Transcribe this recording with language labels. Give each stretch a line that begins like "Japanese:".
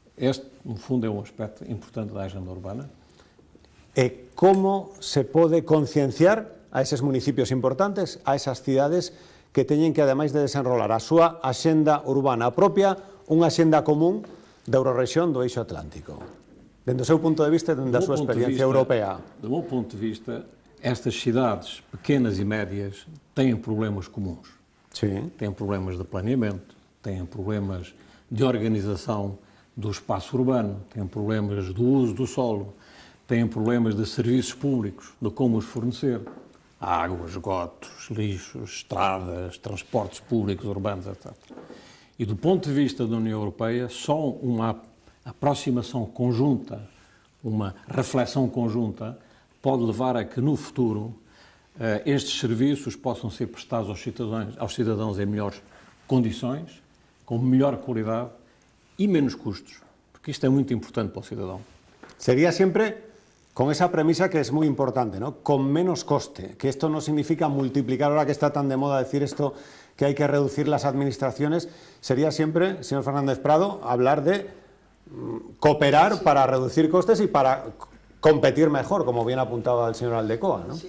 Galician: Este, no fundo, é um aspecto importante da agenda urbana. E como se pode concienciar a eses municipios importantes, a esas cidades que teñen que, ademais de desenrolar a súa axenda urbana propia, unha axenda común da Eurorrexión do eixo atlántico? Dende o seu punto de vista e dende a súa experiencia europea.
Portuguese: Do meu ponto de vista, estas cidades pequenas e médias têm problemas comuns. Sim. Têm problemas de planeamento, têm problemas de organização do espaço urbano, têm problemas do uso do solo, têm problemas de serviços públicos, de como os fornecer. Água, esgotos, lixos, estradas, transportes públicos urbanos, etc. E do ponto de vista da União Europeia, só uma aproximação conjunta, uma reflexão conjunta, pode levar a que no futuro estes serviços possam ser prestados aos cidadãos em melhores condições, com melhor qualidade e menos custos, porque isto é muito importante para o cidadão.
Spanish: Sería siempre con esa premisa que es muy importante, ¿no? Con menos coste, que esto no significa multiplicar, ahora que está tan de moda decir esto, que hay que reducir las administraciones, sería siempre, señor Fernández Prado, hablar de cooperar para reducir costes y para competir mejor, como bien apuntaba el señor Aldecoa, ¿no?